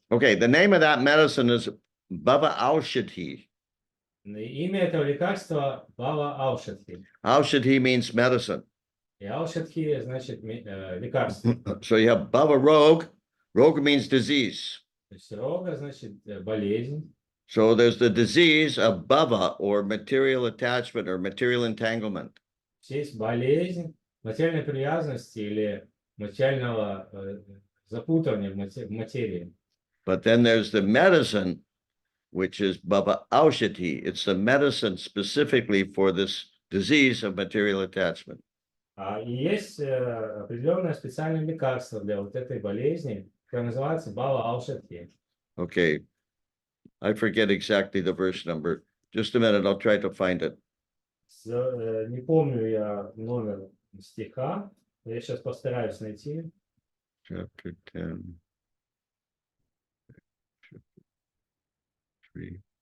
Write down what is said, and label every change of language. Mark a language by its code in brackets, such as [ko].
[en] Okay, the name of that medicine is Bhava Aushadhi. [ru] Имя этого лекарства Бава Аушадхи. [en] Aushadhi means medicine. [ru] И Аушадхи значит лекарство. [en] So you have Bhava Rog. Rog means disease. [ru] То есть рога значит болезнь. [en] So there's the disease of Bhava or material attachment or material entanglement. [ru] Есть болезнь материальной привязанности или материального запутывания в материи. [en] But then there's the medicine, which is Bhava Aushadhi. It's the medicine specifically for this disease of material attachment. [ru] И есть определенное специальное лекарство для вот этой болезни, которое называется Бава Аушадхи. [en] Okay. I forget exactly the verse number. Just a minute, I'll try to find it. [ru] Не помню я номер стиха, я сейчас постараюсь найти. [en] Chapter 10. Chapter 3.